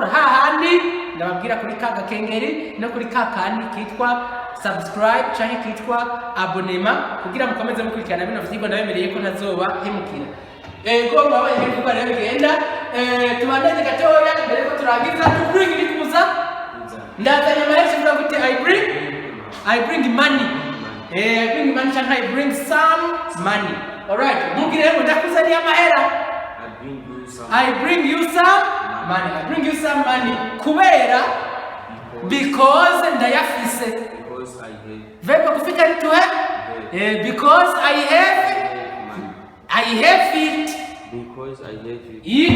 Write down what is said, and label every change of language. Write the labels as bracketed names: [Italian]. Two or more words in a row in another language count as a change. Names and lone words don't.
[Rundi] hahandi ndababwira kuri kanga kengeri no kuri kakandi kitwa subscribe canke kitwa abonema kugira mukomeze mukurikirana bino vyigwa ndabemereye ko ntazoba hemukira ko babaye ibikorwa rero bigenda tubandanye gatoya mbere ko turangiza [English] to bring [Rundi] kuza ndazanye amaherezo kuvuga gute [English] I bring money I bring money [Rundi] canke [English] I bring some money. Alright, [Rundi] mugire ngo ndakuzaniye amahera [English] I bring you some money [Rundi] kubera because ndayafise verb kufika ni [English] to have because I have it because I have it